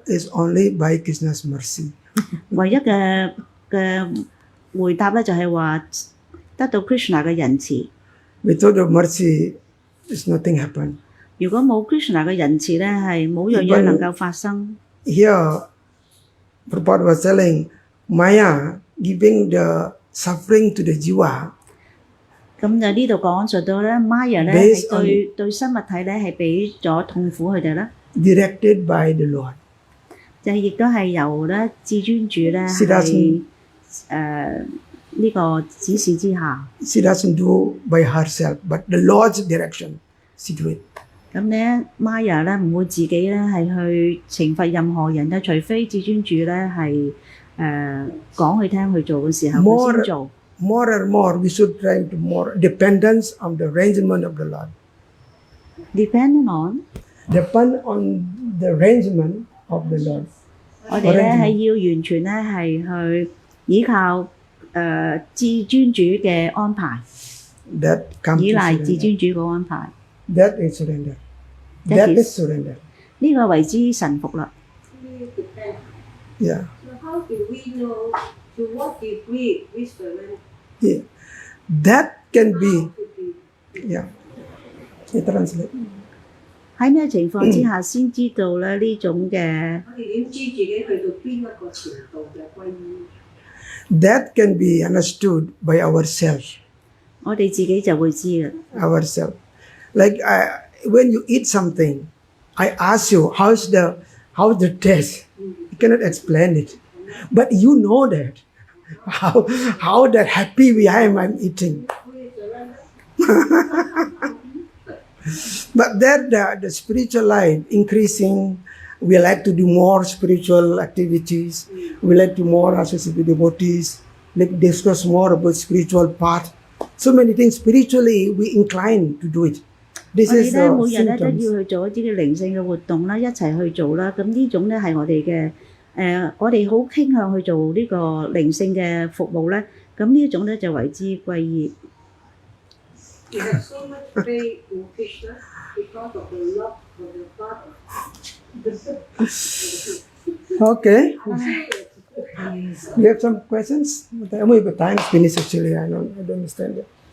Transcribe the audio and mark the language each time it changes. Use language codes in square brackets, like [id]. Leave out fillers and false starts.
[en] Is only by Krishna's mercy. [yue] 唯一嘅回答咧就係話得到 Krishna 嘅仁慈。 [en] Without the mercy, there's nothing happen. [yue] 如果冇 Krishna 嘅仁慈咧，係冇樣嘢能夠發生。 [en] Here, Prabhupada was telling Maya giving the suffering to the jiva. [yue] 咁就呢度講述到咧 ，Maya 咧 [en] Based [yue] 係對生物體咧係俾咗痛苦佢哋啦， [en] Directed by the Lord. [yue] 就係亦都係由咧至尊主咧是係呢個指示之下。 [en] She doesn't do by herself, but the Lord's direction, she do it. [yue] 咁咧 ，Maya 咧唔會自己咧係去懲罰任何人嘅，除非至尊主咧係講佢聽去做嘅時候，佢先做。 [en] More and more, we should try to more dependence on the arrangement of the Lord. Depend on Depend on the arrangement of the Lord. [yue] 我哋咧係要完全咧係去依靠至尊主嘅安排， [en] That comes [yue] 依 [en] to [yue] 賴至 [en] surrender. [yue] 尊主嘅安排， [en] That is surrender. That That is- is surrender. [yue] 呢個為之臣服啦。 [en] Yeah. So how do we know to what degree we surrender? Yeah. That can be. To be Yeah. You translate. [yue] 喺咩情況之下先知道咧呢種嘅？我哋點知自己去到邊一個程度嘅歸依？ [en] That can be understood by ourselves. [yue] 我哋自己就會知啦。 [en] Ourselves. Like when you eat something, I ask you, how's the taste? You cannot explain it, but you know that how that happy I'm eating. But that the spiritual life increasing, we like to do more spiritual activities. We like to more associate with devotees. Like discuss more about spiritual path. So many things spiritually we incline to do it. [yue] 我 [en] This [yue] 哋 [en] is [yue] 咧 [en] the [yue] 每日咧都 [en] symptoms. [yue] 要去做一啲嘅靈性嘅活動啦，一齊去做啦。咁呢種咧係我哋嘅我哋好傾向去做呢個靈性嘅服務咧。咁呢一種咧就為之歸依。 [en] We have so much faith in Krishna because of the love of the Father. Okay. You have some questions? But time's finished actually. I don't understand it.